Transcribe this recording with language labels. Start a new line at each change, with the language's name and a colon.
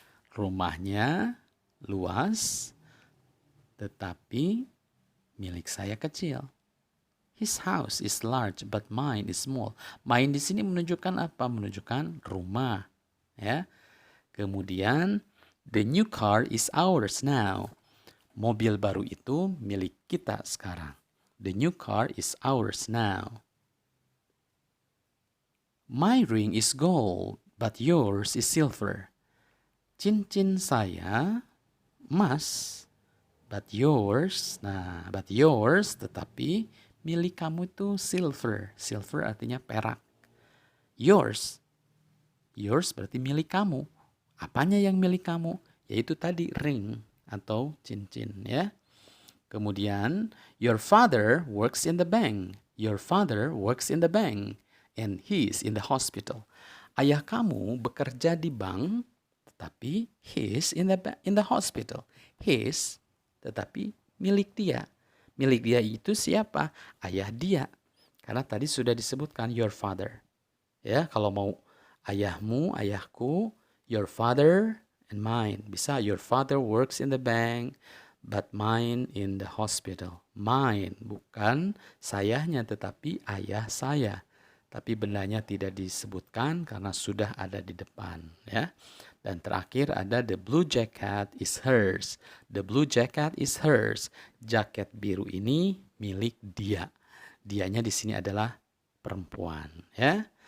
Indonesian: Rumahnya luas, tetapi milik saya kecil.
English: His house is large, but mine is small. Mine
Indonesian: di sini menunjukkan apa? Menunjukkan rumah. Ya. Kemudian,
English: the new car is ours now.
Indonesian: Mobil baru itu milik kita sekarang.
English: The new car is ours now. My ring is gold, but yours is silver.
Indonesian: Cincin saya emas,
English: but yours,
Indonesian: tetapi milik kamu itu silver. Silver artinya perak. Yours berarti milik kamu. Apanya yang milik kamu? Yaitu tadi ring atau cincin, ya.
English: Kemudian, your father works in the bank. Your father works in the bank, and he is in the hospital.
Indonesian: Ayah kamu bekerja di bank, tetapi
English: he is in the hospital.
Indonesian: His, tetapi milik dia. Milik dia itu siapa? Ayah dia. Karena tadi sudah disebutkan your father. Ya, kalau mau ayahmu, ayahku,
English: your father and mine. Bisa your father works in the bank, but mine in the hospital.
Indonesian: Mine, bukan sayahnya, tetapi ayah saya. Tapi bendanya tidak disebutkan karena sudah ada di depan, ya. Dan terakhir ada
English: the blue jacket is hers. The blue jacket is hers.
Indonesian: Jaket biru ini milik dia. Dianya di sini adalah perempuan, ya.